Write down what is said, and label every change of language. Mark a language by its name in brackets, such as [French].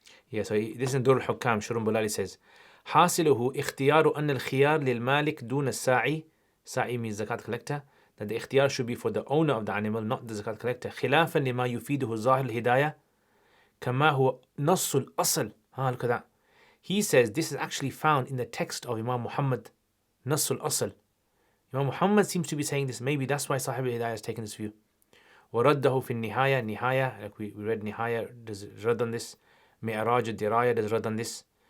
[English] So this is Dur al-Hukam, Shurun Bulali says, [Arabic] حاصله اختيار أن الخيار للمالك دون الساعي. [English] Sa'i means zakat collector. That the ikhtiyar should be for the owner of the animal, not the zakat collector. [Arabic] خلافا لما يفيده ظاهر الهداية كما هو نص الأصل. [English] Look at that. He says this is actually found in the text of Imam Muhammad, Nasul Asl. Imam Muhammad seems to be saying this. Maybe that's why Sahib al-Hidayah has taken this view. [Arabic] وَرَدَّهُ فِي النِّهَايَةِ [English] Nihaya, like we read Nihaya, does rad on this. Mi'raj al-Diraya does rad on this.